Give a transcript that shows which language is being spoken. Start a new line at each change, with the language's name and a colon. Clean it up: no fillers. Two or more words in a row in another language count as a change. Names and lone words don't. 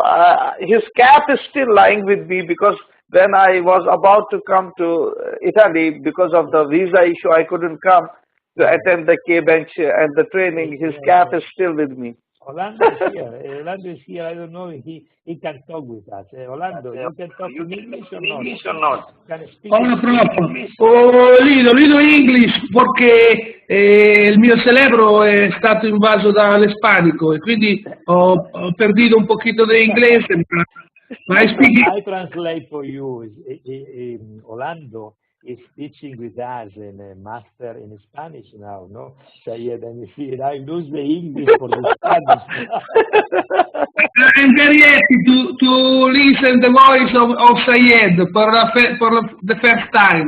English: His cap is still lying with me because when I was about to come to Italy because of the visa issue, I couldn't come to attend the K-bench and the training. His cap is still with me. Orlando is here. I don't know if he can talk with us. Orlando, you can talk in English or not? Can speak
Spanish: Hola, Prof.
English: English?
Italian: Lido English perché il mio cerebro è stato invaso dall'ispanico e quindi ho perdido
Spanish: un poquito
Italian: di inglese. Ma
English: I translate for you. Orlando is teaching with us in a master in Spanish now, no? Sayed, and you see, I lose the English for the Spanish. I'm very happy to listen the voice of Sayed for the first time.